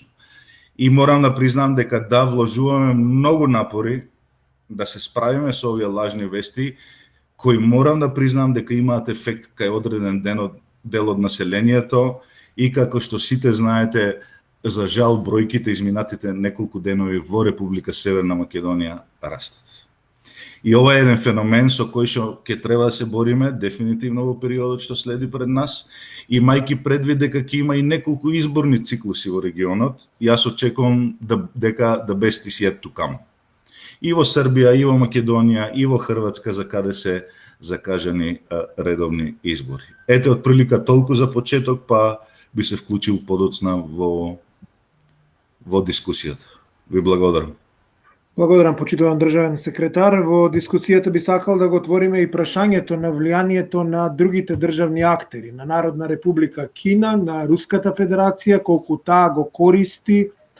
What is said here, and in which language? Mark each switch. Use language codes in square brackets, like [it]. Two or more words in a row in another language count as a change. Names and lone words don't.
[mk] И морам да признам дека да вложуваме многу напори да се справиме со овие лажни вести, кои морам да признам дека имаат ефект кај одреден дел од населението и како што сите знаете, за жал бројките изминатите неколку денови во Република Северна Македонија растат. И ова е еден феномен со кој што ќе треба да се бориме дефинитивно во периодот што следи пред нас, имајќи предвид дека ќе има и неколку изборни циклуси во регионот, јас очекувам дека [en] the best is yet to come. [mk] И во Србија, и во Македонија, и во Хрватска, за каде се закажани редовни избори. Ете, отприлика толку за почеток, па би се вклучил подоцна во дискусијата. Ви благодарам. Благодарам, почитуван државен секретар. Во дискусијата би сакал да го отвориме и прашањето на влијанието на другите државни актери, на Народна република Кина, на Руската федерација, колку таа го користи